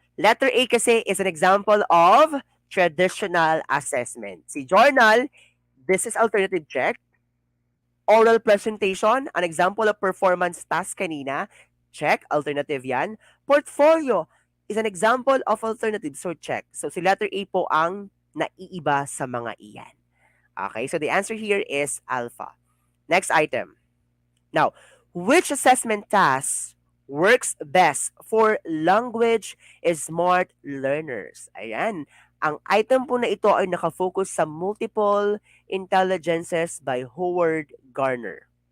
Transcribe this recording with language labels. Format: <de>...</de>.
<en>Letter A kasi is an example of traditional assessment. Si journal, this is alternative check. Oral presentation, an example of performance task kanina. Check, alternative yan. Portfolio is an example of alternative, so check.</en> <tl>So si letter A po ang naiiba sa mga iyan.</tl> <en>Okay, so the answer here is alpha. Next item. Now, which assessment task works best for language smart learners? Ayan.</en> <tl>Ang item po na ito ay nakafocus sa multiple intelligences by Howard Gardner.</tl>